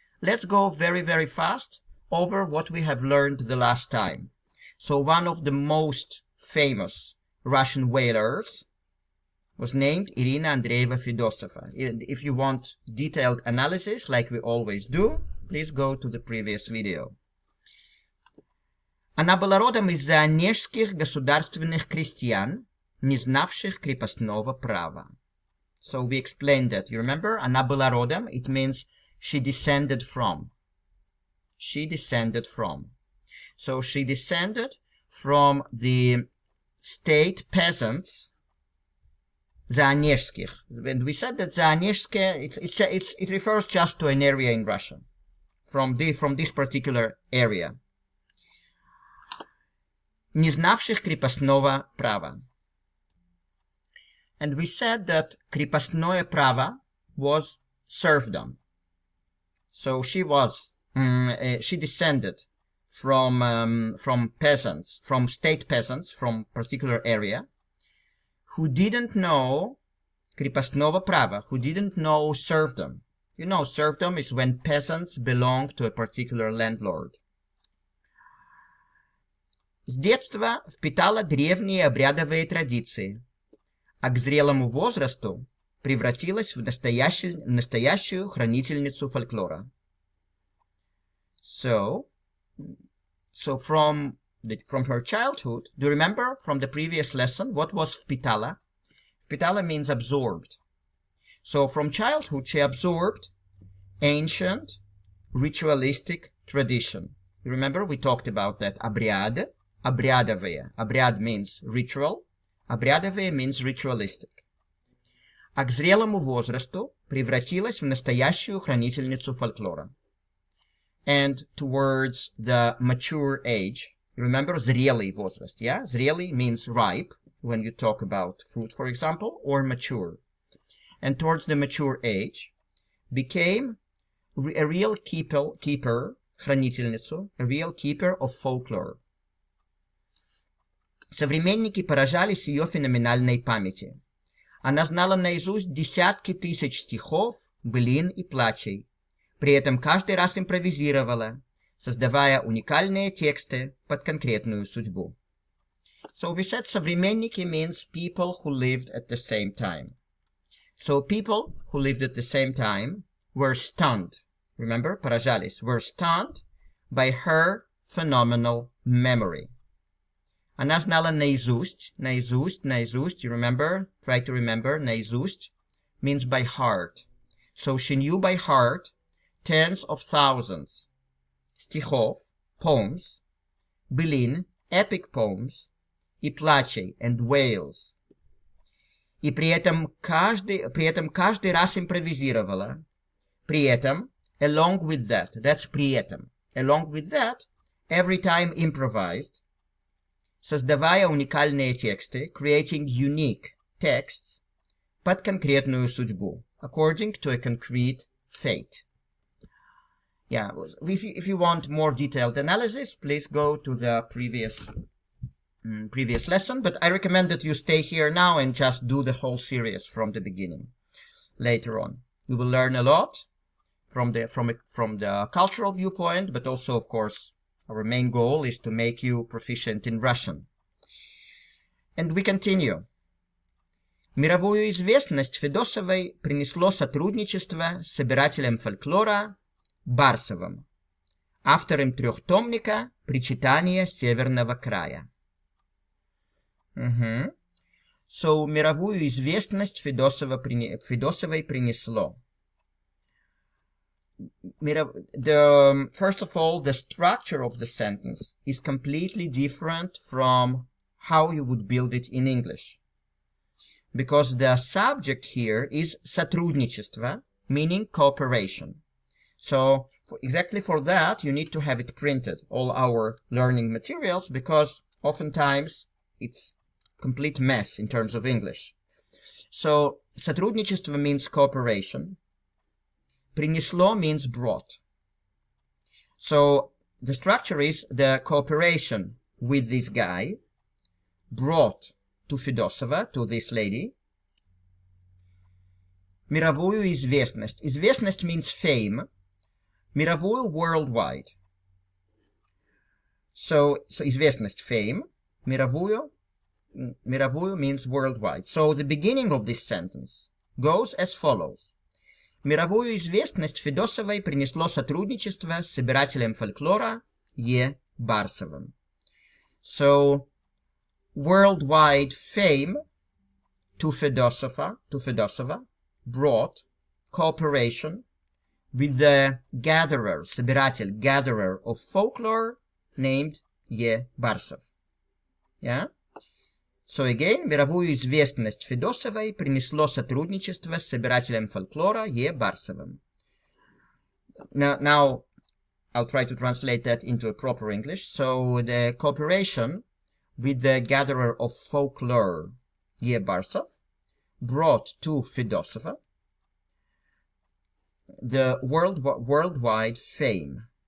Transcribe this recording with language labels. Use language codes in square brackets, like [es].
[en] Let's go very, very fast over what we have learned the last time. So one of the most famous Russian wailers was named Irina Andreeva Fedosova. If you want detailed analysis, like we always do, please go to the previous video. [ru] Она была родом из онежских государственных крестьян, не знавших крепостного права. [en] So we explained that. You remember? [ru] Она была родом, [en] it means she descended from. She descended from. So she descended from the state peasants, Zaonezhskих. And we said that Zaonezhske, it refers just to an area in Russia, from this particular area. [ru] Не знавших крепостного права. [en] And we said that [ru] крепостное право [en] was serfdom. So she descended from peasants, from state peasants, from particular area, who didn't know [ru] крепостного права, [en] who didn't know serfdom. You know, serfdom is when peasants belong to a particular landlord. [ru] С детства впитала древние обрядовые традиции, а к зрелому возрасту превратилась в настоящую хранительницу фольклора. [en] So from her childhood, do you remember from the previous lesson what was vpitala? Vpitala means absorbed. So from childhood she absorbed ancient ritualistic tradition. You remember we talked about that. [ru] Обряд, обрядовые. [en] Обряд means ritual. Обрядовые means ritualistic. [ru] А к зрелому возрасту превратилась в настоящую хранительницу фольклора. [en] And towards the mature age, you remember [ru] зрелый возраст, [en] yeah? Зрелый means ripe, when you talk about fruit, for example, or mature. And towards the mature age, became a real keeper, хранительницу, a real keeper of folklore. [ru] Современники поражались ее феноменальной памяти. Она знала наизусть десятки тысяч стихов, былин и плачей. При этом каждый раз импровизировала, создавая уникальные тексты под конкретную судьбу. [en] So we said современники means people who lived at the same time. So people who lived at the same time were stunned. Remember, поражались, were stunned by her phenomenal memory. [ru] Она знала наизусть, [en] you remember, try to remember, наизусть means by heart. So she knew by heart tens of thousands стихов, poems, былин, epic poems, [ru] и плачей, [en] and wails. [ru] И при этом каждый раз импровизировала. При этом, [en] along with that, that's при этом. Along with that, every time improvised, [ru] создавая уникальные тексты, [en] creating unique texts, [ru] под конкретную судьбу, [en] according to a concrete fate. Yeah, if you want more detailed analysis, please go to the previous lesson, but I recommend that you stay here now and just do the whole series from the beginning. Later on, you will learn a lot from the cultural viewpoint, but also, of course, our main goal is to make you proficient in Russian. And we continue. [ru] Мировую известность Федосовой принесло сотрудничество с собирателем фольклора Барсовым, автором трехтомника «Причитания Северного края». So, мировую известность Федосовой принесло. [en] First of all, the structure of the sentence is completely different from how you would build it in English. Because the subject here is сотрудничество, meaning cooperation. So, exactly for that, you need to have it printed, all our learning materials, because oftentimes it's complete mess in terms of English. So, сотрудничество means cooperation. Принесло means brought. So, the structure is the cooperation with this guy brought to Fedosova, to this lady, [ru] мировую известность. [en] Известность means fame. Мировую, worldwide. So известность, fame. Мировую means worldwide. So the beginning of this sentence goes as follows. [ru] Мировую известность Федосовой принесло сотрудничество с собирателем фольклора Е. Барсовым. [en] So, worldwide fame to Fedosova brought cooperation with the gatherer, собиратель, gatherer of folklore named Е. Барсов. Yeah? So again, [ru] мировую известность Федосовой принесло сотрудничество с собирателем фольклора Е. Барсовым. [en] Now, I'll try to translate that into a proper English. So, the cooperation with the gatherer of folklore, Ye Barsov, brought to Fedosova the worldwide fame.